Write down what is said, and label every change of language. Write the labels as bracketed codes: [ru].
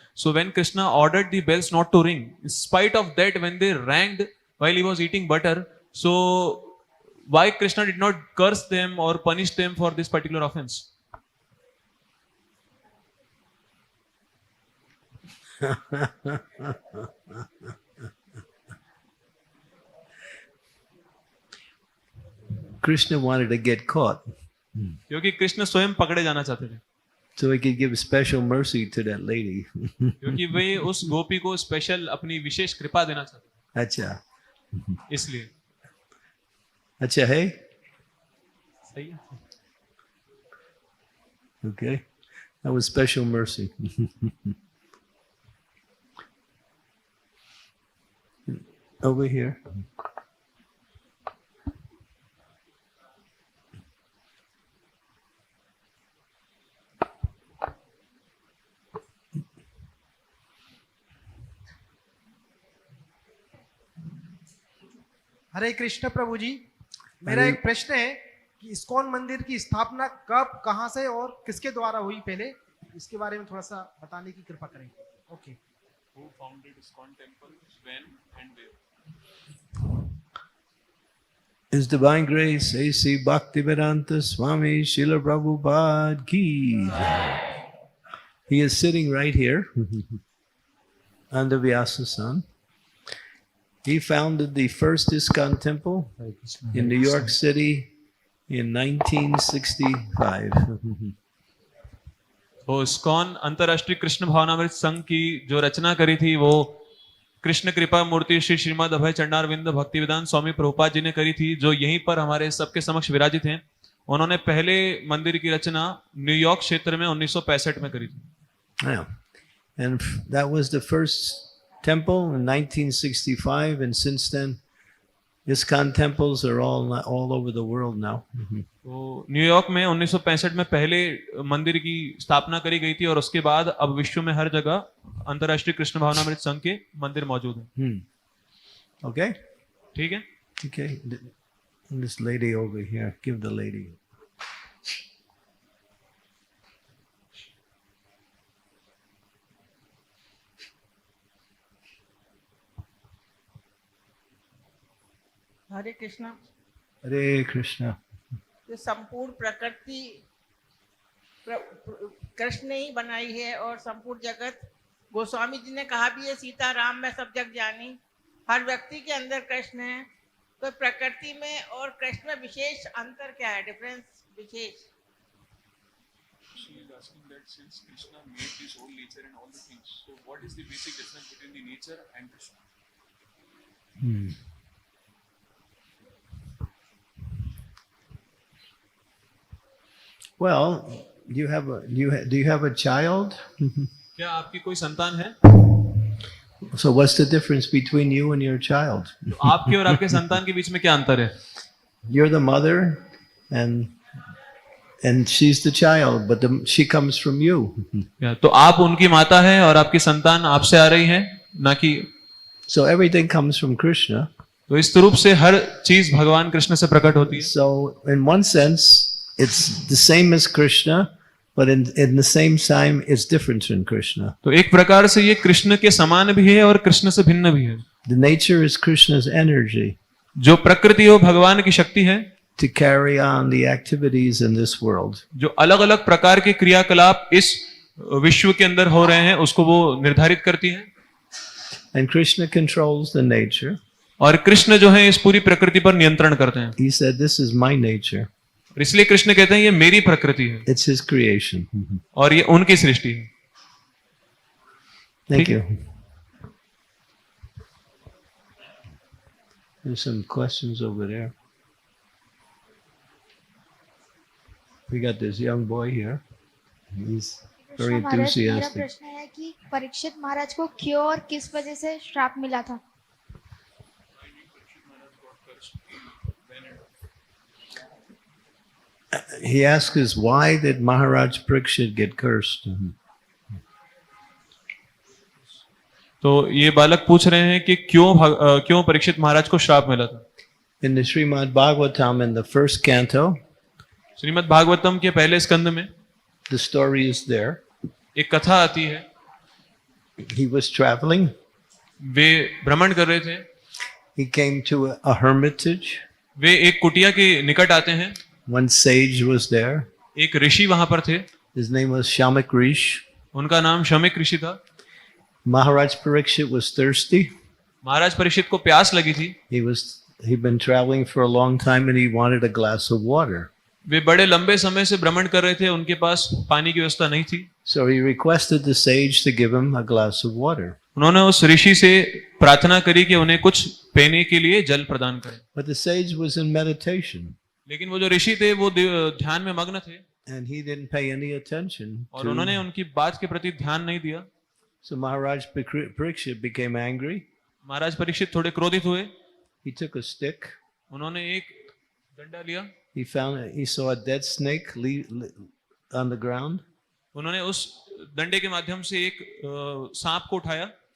[en] So when Krishna ordered the bells not to ring, in spite of that, when they rang while he was eating butter, so why Krishna did not curse them or punish them for this particular offense? Krishna wanted to get caught, [hi] क्योंकि कृष्ण स्वयं पकड़े जाना चाहते थे, [en] so he could give special mercy to that lady. [hi] क्योंकि वे उस गोपी को special अपनी विशेष कृपा देना चाहते थे. Acha. इसलिए Acha, hey? सही है. [en] Okay. That was special mercy. Over here. [hi] हरे कृष्ण प्रभु जी, मेरा एक प्रश्न है कि इस्कॉन मंदिर की स्थापना कब, कहां से और किसके द्वारा हुई, पहले इसके बारे में थोड़ा सा बताने की कृपा करें. [en] Okay. Who founded ISKCON temple, when and where? His Divine Grace A.C. Bhaktivedanta Swami Srila Prabhupada [hi] ki jai. [en] He is sitting right here under Vyasa-san. He founded the first ISKCON temple in New York City in 1965. [hi] तो ISKCON अंतर्राष्ट्रीय कृष्ण भावनामृत संघ की जो रचना करी थी वो कृष्ण कृपा मूर्ति श्री श्रीमद अभय चंडारविंद भक्तिवेदांत स्वामी प्रभुपाद जी ने करी थी, जो यहीं पर हमारे सबके समक्ष विराजित हैं। उन्होंने पहले मंदिर की रचना न्यूयॉर्क क्षेत्र में 1965 में करी थी। [en] Yeah. And that was the first temple in 1965, and since then ISKCON temples are all over the world now. [hi] तो न्यूयॉर्क में 1965 में पहले मंदिर की स्थापना करी गई थी और उसके बाद अब विश्व में हर जगह अंतर्राष्ट्रीय कृष्ण भावनामृत संघ के मंदिर मौजूद हैं। [en] Okay? [hi] ठीक है। [en] Okay. This lady over here, give the lady. [hi] Hare Krishna. Hare Krishna. जो संपूर्ण प्रकृति कृष्ण ने ही बनाई है और संपूर्ण जगत गोस्वामी जी ने कहा भी है, सीता राम में सब जग जानी। हर व्यक्ति के अंदर कृष्ण है, तो प्रकृति में और कृष्ण में विशेष अंतर क्या है, difference wishes? [en] She is asking that since Krishna made this whole nature and all the things, so what is the basic difference between the nature and Krishna? Well, do you have a child? [hi] क्या आपकी कोई संतान है? [en] So what's the difference between you and your child? [hi] तो आपके और आपके संतान के बीच में क्या अंतर है? [en] You're the mother, and she's the child, but she comes from you. [hi] तो आप उनकी माता हैं और आपकी संतान आपसे आ रही है, ना कि। [en] So everything comes from Krishna. [hi] तो इस रूप से हर चीज भगवान कृष्ण से प्रकट होती है। [en] So in one sense, it's the same as Krishna, but in the same time, it's different than Krishna. [hi] तो एक प्रकार से ये कृष्ण के समान भी है और कृष्ण से भिन्न भी है। [en] The nature is Krishna's energy [hi] जो प्रकृति हो भगवान की शक्ति है [en] to carry on the activities in this world. [hi] जो अलग अलग प्रकार के क्रियाकलाप इस विश्व के अंदर हो रहे हैं उसको वो निर्धारित करती है। [en] And Krishna controls the nature. [hi] और कृष्ण जो है इस पूरी प्रकृति पर नियंत्रण करते हैं। [en] He said, "This is my nature." [hi] और इसलिए कृष्ण कहते हैं ये मेरी प्रकृति है। [en] It's his creation. [hi] और ये उनकी सृष्टि है। [en] Thank you. There's some questions over there. We got this young boy here. He's very [hi] Krishna महाराज, मेरा [en] enthusiastic. [hi] प्रश्न है कि परीक्षित महाराज को क्यों और किस वजह से श्राप मिला था? [en] He asks us, why did Maharaj Parikshit get cursed? [hi] तो ये बालक पूछ रहे हैं कि क्यों परीक्षित महाराज को श्राप मिला था। [en] In the Srimad Bhagavatam, in the first canto, [hi] Shrimad Bhagavatam के पहले स्कंद में [en] the story is there. [hi] एक कथा आती है। [en] He was traveling. [hi] वे भ्रमण कर रहे थे। [en] He came to a hermitage. [hi] वे एक कुटिया के निकट आते हैं। [en] One sage was there. [hi] एक ऋषि वहां पर थे। [en] His name was Shamak Rishi. [hi] उनका नाम शमिक ऋषि था। [en] Maharaj Parikshit was thirsty. [hi] महाराज परीक्षित को प्यास लगी थी। [en] He'd been traveling for a long time and he wanted a glass of water. [hi] वे बड़े लंबे समय से भ्रमण कर रहे थे, उनके पास पानी की व्यवस्था नहीं थी। [en] So he requested the sage to give him a glass of water. [hi] उन्होंने उस ऋषि से प्रार्थना करी कि उन्हें कुछ पीने के लिए जल प्रदान करें। [en] But the sage was in meditation [hi] लेकिन वो जो ऋषि थे वो ध्यान में मग्न थे [en] and he didn't pay any attention. [hi] और उन्होंने उनकी बात के प्रति ध्यान नहीं दिया। [en] So Maharaj Parikshit became angry. [hi] महाराज परीक्षित थोड़े क्रोधित हुए। [en] He took a stick. [hi] उन्होंने एक डंडा लिया। [en] He saw a dead snake on the ground. [hi] उन्होंने उस डंडे के माध्यम से एक सांप को उठाया।